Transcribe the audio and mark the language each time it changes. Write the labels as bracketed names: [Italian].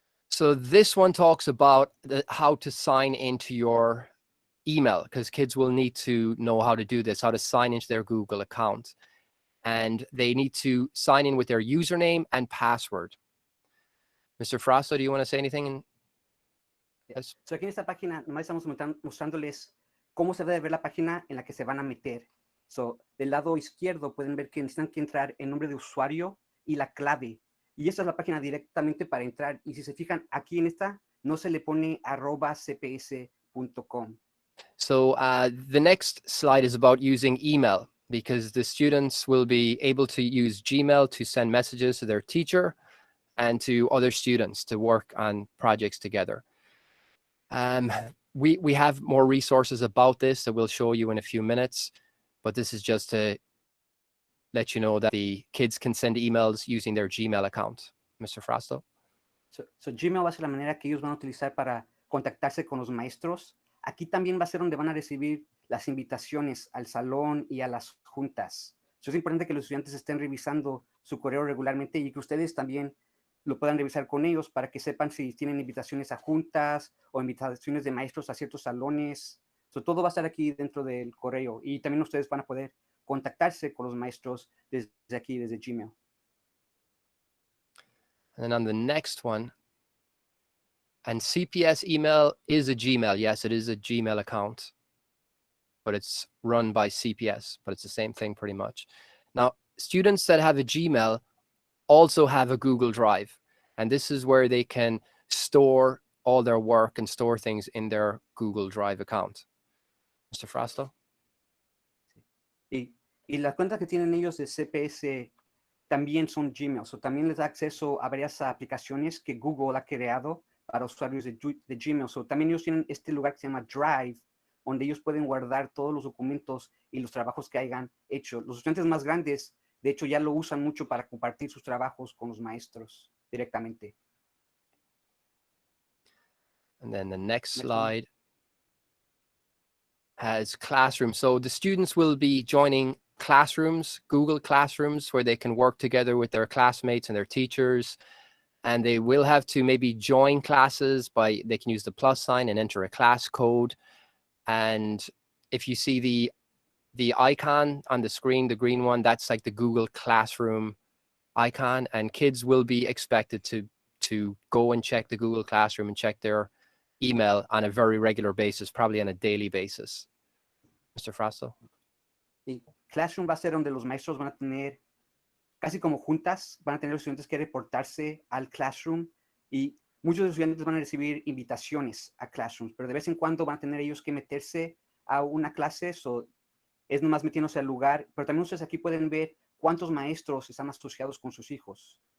[English] So this one talks about how to sign into your email, because kids will need to know how to do this, how to sign into their Google account. And they need to sign in with their username and password. Mr. Frosto, do you want to say anything? Yes. [Spanish] So aquí en esta página nomás estamos mostrándoles cómo se debe ver la página en la que se van a meter. So, del lado izquierdo pueden ver que necesitan que entrar el nombre de usuario y la clave. Y esta es la página directamente para entrar. Y si se fijan, aquí en esta no se le pone @cps.com. [English] So the next slide is about using email, because the students will be able to use Gmail to send messages to their teacher and to other students to work on projects together. We have more resources about this that we'll show you in a few minutes, but this is just to let you know that the kids can send emails using their Gmail account. Mr. Frosto? [Spanish] So Gmail va a ser la manera que ellos van a utilizar para contactarse con los maestros. Aquí también va a ser donde van a recibir las invitaciones al salón y a las juntas. So, es importante que los estudiantes estén revisando su correo regularmente y que ustedes también lo puedan revisar con ellos para que sepan si tienen invitaciones a juntas o invitaciones de maestros a ciertos salones. So, todo va a estar aquí dentro del correo y también ustedes van a poder contactarse con los maestros desde aquí, desde Gmail. [English] And then on the next one, and CPS email is a Gmail. Yes, it is a Gmail account, but it's run by CPS, but it's the same thing pretty much. Now, students that have a Gmail also have a Google Drive, and this is where they can store all their work and store things in their Google Drive account. Mr. Frosto? [Spanish] Y las cuentas que tienen ellos de CPS también son Gmail, o también les da acceso a varias aplicaciones que Google ha creado para usuarios de Gmail. So, también ellos tienen este lugar que se llama Drive, donde ellos pueden guardar todos los documentos y los trabajos que hayan hecho. Los estudiantes más grandes, de hecho, ya lo usan mucho para compartir sus trabajos con los maestros directamente. [English] And then the next slide has classrooms. So the students will be joining classrooms, Google Classrooms, where they can work together with their classmates and their teachers. And they will have to maybe join classes they can use the plus sign and enter a class code. And if you see the icon on the screen, the green one, that's like the Google Classroom icon. And kids will be expected to go and check the Google Classroom and check their email on a very regular basis, probably on a daily basis. Mr. Frosto? [Spanish] Y Classroom va a ser donde los maestros van a tener, casi como juntas, van a tener los estudiantes que reportarse al Classroom y muchos estudiantes van a recibir invitaciones a Classrooms, pero de vez en cuando van a tener ellos que meterse a una clase, es nomás metiéndose al lugar, pero también ustedes aquí pueden ver cuántos maestros están asociados con sus hijos.